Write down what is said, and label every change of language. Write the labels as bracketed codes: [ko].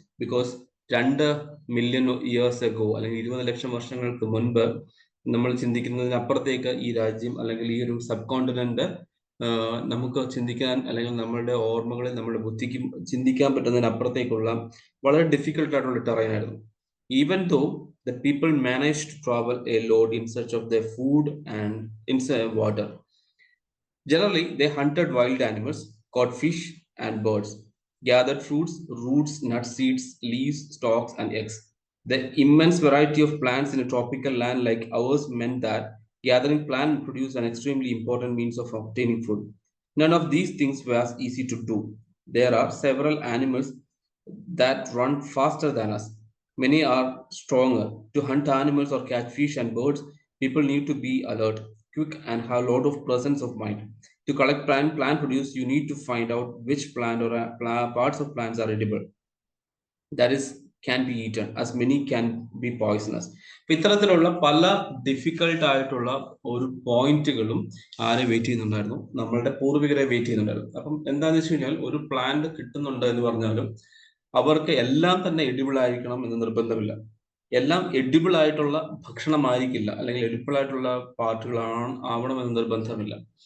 [en] because 2 million years ago, [ml] അല്ലെങ്കിൽ 20 ലക്ഷം വർഷങ്ങൾക്ക് മുൻപ് നമ്മൾ ചിന്തിക്കുന്നതിനപ്പുറത്തേക്ക് ഈ രാജ്യം അല്ലെങ്കിൽ ഈ ഒരു സബ് കോണ്ടിനെന്റ് നമുക്ക് ചിന്തിക്കാൻ, അല്ലെങ്കിൽ നമ്മളുടെ ഓർമ്മകളിൽ നമ്മുടെ ബുദ്ധിക്ക് ചിന്തിക്കാൻ പറ്റുന്നതിനപ്പുറത്തേക്കുള്ള വളരെ ഡിഫിക്കൽട്ട് ആയിട്ടുള്ള ടെറൈൻ ആയിരുന്നു. [en] Even though the people manage to travel a load in search of the food and in water. Generally, they hunted wild animals, caught fish and birds, gathered fruits, roots, nuts, seeds, leaves, stalks, and eggs. The immense variety of plants in a tropical land like ours meant that gathering plants produced an extremely important means of obtaining food. None of these things was easy to do. There are several animals that run faster than us. Many are stronger. To hunt animals or catch fish and birds, people need to be alert, quick, and have a lot of presence of mind. To collect plant produce, you need to find out which plant or parts of plants are edible. That is, can be eaten, as many can be poisonous. [ml] ഇത്തരത്തിലുള്ള പല difficult ആയിട്ടുള്ള ഒരു പോയിന്റുകളും ആരെ wait ചെയ്യുന്നുണ്ടായിരുന്നു? നമ്മളുടെ പൂർവികരെ wait ചെയ്യുന്നുണ്ടായിരുന്നു. അപ്പം എന്താണെന്ന് വെച്ച് കഴിഞ്ഞാൽ, ഒരു പ്ലാന്റ് കിട്ടുന്നുണ്ട് എന്ന് പറഞ്ഞാലും അവർക്ക് എല്ലാം തന്നെ എഡിബിൾ ആയിരിക്കണം എന്ന് നിർബന്ധമില്ല. എല്ലാം എഡിബിൾ ആയിട്ടുള്ള ഭക്ഷണമായിരിക്കില്ല, അല്ലെങ്കിൽ എഡിബിൾ ആയിട്ടുള്ള പാർട്ടുകളാണ് ആവണമെന്ന് നിർബന്ധമില്ല.